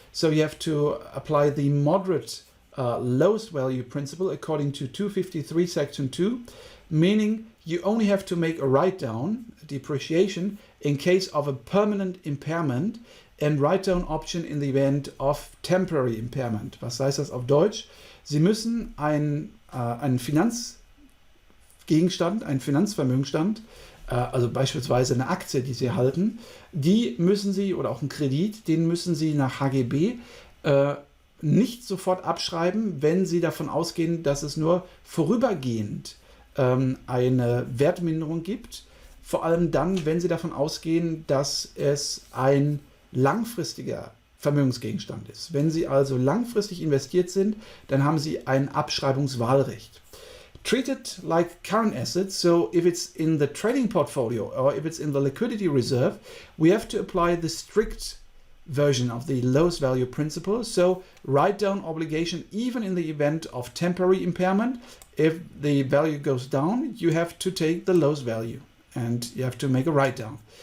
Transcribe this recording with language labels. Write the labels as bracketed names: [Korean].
[English] So you have to apply the moderate lowest value principle according to 253 section 2, meaning you only have to make a write-down, depreciation, in case of a permanent impairment, and write-down option in the event of temporary impairment. [German] Was heißt das auf Deutsch? Sie müssen einen Finanzgegenstand, einen Finanzvermögenstand, also beispielsweise eine Aktie, die Sie halten, die müssen Sie, oder auch einen Kredit, den müssen Sie nach HGB nicht sofort abschreiben, wenn Sie davon ausgehen, dass es nur vorübergehend eine Wertminderung gibt. Vor allem dann, wenn Sie davon ausgehen, dass es ein langfristiger Vermögensgegenstand ist. Wenn Sie also langfristig investiert sind, dann haben Sie ein Abschreibungswahlrecht. [English] Treat it like current assets, so if it's in the trading portfolio or if it's in the liquidity reserve, we have to apply the strict version of the lowest value principle. So write down obligation even in the event of temporary impairment. If the value goes down, you have to take the lowest value and you have to make a write down.